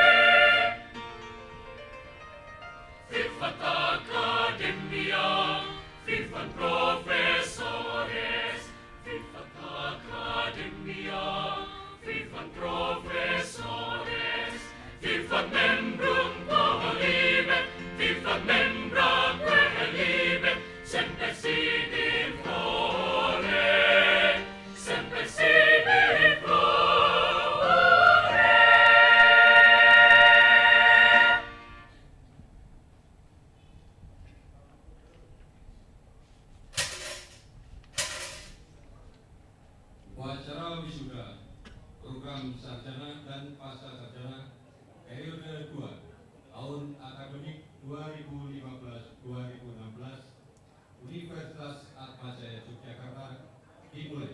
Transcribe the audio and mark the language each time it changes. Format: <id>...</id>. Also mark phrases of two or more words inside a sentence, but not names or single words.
<la>Fiat Academia, Fiat professores, Fiat Academia, Fiat professores, Fiat membrum coelibet, Fiat membra coelibet, semper sibi in flore, semper sibi in flore.</la> <id>Upacara wisuda program sarjana dan pasca sarjana periode 2 tahun akademik 2015-2016 Universitas Atmajaya Yogyakarta dimulai.</id>